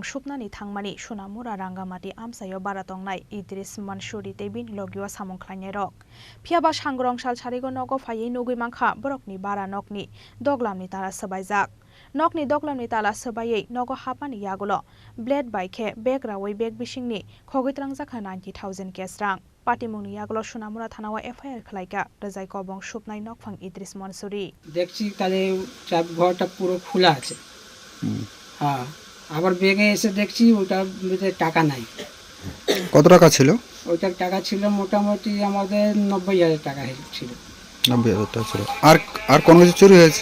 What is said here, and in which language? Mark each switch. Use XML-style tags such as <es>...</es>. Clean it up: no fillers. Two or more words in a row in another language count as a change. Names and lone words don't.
<trp>shubnani thangmani Sonamura rangamati amsayo baratongnai Idris Mansuri tebin logio samong khlainai rok phiaba Sangrongshal charigo nogo phayei nugui mangkha borokni bara nokni doglamni tala sabaijak Nokni doklamni tala sabayei nogo hapani yagulo blade baike beg rawai beg bisingni khogitrang jakha 90,000 kesrang patimungni yagulo Sonamura thanawa FIR khlaika rezai kobong shupnai nokphang Idris Mansuri</trp> <bn>দেখছি তাহলে চাপ ঘরটা পুরো খোলা আছে হ্যাঁ আবার ব্যাগে এসে দেখছি ওটার মধ্যে টাকা নাই কত টাকা ছিল ওইটার টাকা ছিল মোটামুটি আমাদের 90,000 টাকা ছিল 90,000 টাকা ছিল আর কোন কিছু চুরি হয়েছে</bn>